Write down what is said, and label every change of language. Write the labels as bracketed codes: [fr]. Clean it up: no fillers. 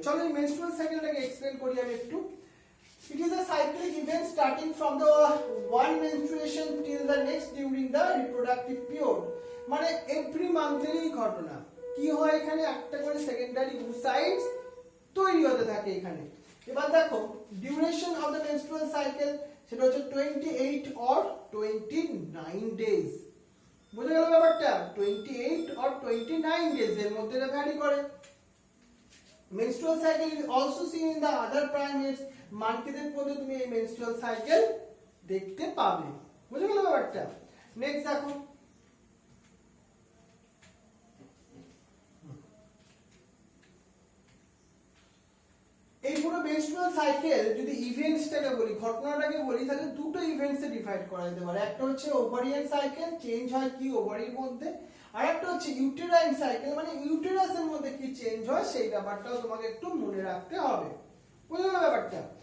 [bn] চলো এই menstrual সাইকেলটাকে explain করি আমি একটু। [en] It is a cyclic event starting from the one menstruation till the next during the reproductive period. [bn] মানে every মান্থেরই ঘটনা। কি হয়, এখানে একটা করে সেকেন্ডারি oocytes তৈরি হতে থাকে এখানে। এবার দেখো duration of the menstrual cycle, সেটা হচ্ছে [en] 28 or 29 days। [bn] বুঝে গেল ব্যাপারটা, [en] 28 or 29 days [bn] এর মধ্যে এটা ভ্যারি করে। [en] menstrual cycle is also seen in the other primates, [bn] মানকিদের মধ্যে তুমি এই menstrual cycle দেখতে পাবে। বুঝে গেল ব্যাপারটা। নেক্সট দেখো, এই পুরো menstrual cycle যদি ইভেন্টসটাকে বলি, ঘটনাটাকে বলি, তাহলে দুটো ইভেন্টসে ডিভাইড করা যেতে পারে। একটা হচ্ছে ওভারিয়ান সাইকেল, চেঞ্জ হয় কি ওভারির মধ্যে, আর একটা হচ্ছে ইউটেরাইন সাইকেল, মানে ইউটেরাসের মধ্যে কি চেঞ্জ হয় সেই ব্যাপারটাও তোমাকে একটু মনে রাখতে হবে। বুঝলে না ব্যাপারটা।